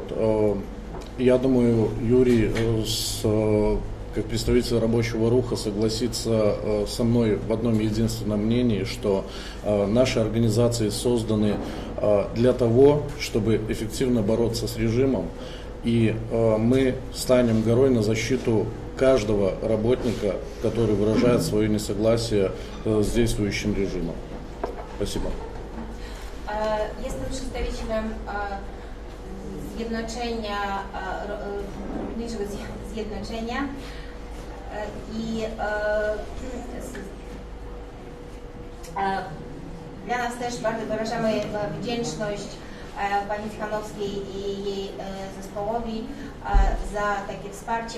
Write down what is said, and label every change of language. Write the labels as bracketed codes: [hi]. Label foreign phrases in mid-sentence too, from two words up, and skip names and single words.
[ru] Я думаю, Юрий, как представитель рабочего руха, согласится со мной в одном единственном мнении, что наши организации созданы для того, чтобы эффективно бороться с режимом, и мы станем горой на защиту каждого работника, который выражает свое несогласие с действующим режимом. Спасибо. [pl] Jestem przedstawicielem zjednoczenia, robotniczego zjednoczenia i dla nas też bardzo wyrażamy wdzięczność pani Cichanowskiej i jej zespołowi za takie wsparcie.